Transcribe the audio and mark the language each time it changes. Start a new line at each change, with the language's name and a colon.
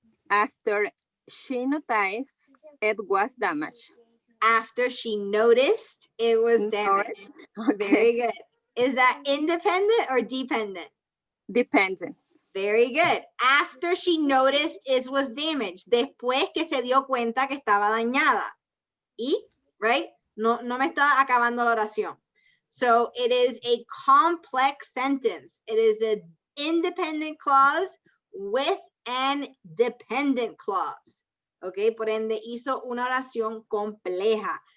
English: After she noticed it was damaged. After she noticed it was damaged. Okay. Very good. Is that independent or dependent? Dependent. Very good. After she noticed it was damaged.
Spanish: Después que se dio cuenta que estaba dañada. Y, right? No me está acabando la oración.
English: So it is a complex sentence. It is an independent clause with an dependent clause.
Spanish: Okay, por ende hizo una oración compleja.